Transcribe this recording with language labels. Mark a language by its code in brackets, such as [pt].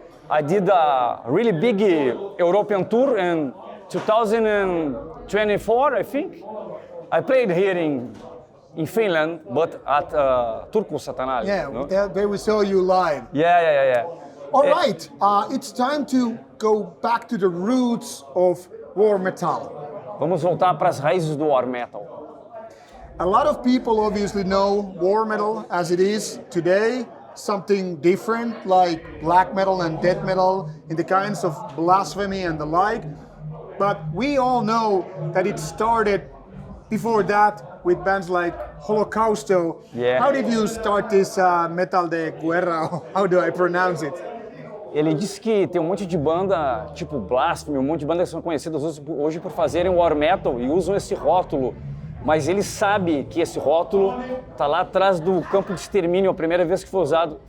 [en] I did a really big European tour in 2024, I think. I played here in Finland, but at Turku Satanás. Yeah, no? there we saw you live. Yeah. All right, it's time to go back to the roots of war metal. [pt] Vamos voltar para as raízes do war metal. [en] A lot of people obviously know war metal as it is today, something different like black metal and death metal in the kinds of blasphemy and the like. But we all know that it started before that with bands like Holocausto. Yeah. How did you start this [pt] metal de guerra? [en] How do I pronounce it? [pt] Ele disse que tem um monte de banda tipo Blasphemy, um monte de bandas que são conhecidas hoje por fazerem war metal e usam esse rótulo. Mas ele sabe que esse rótulo está lá atrás do campo de extermínio, a primeira vez que foi usado.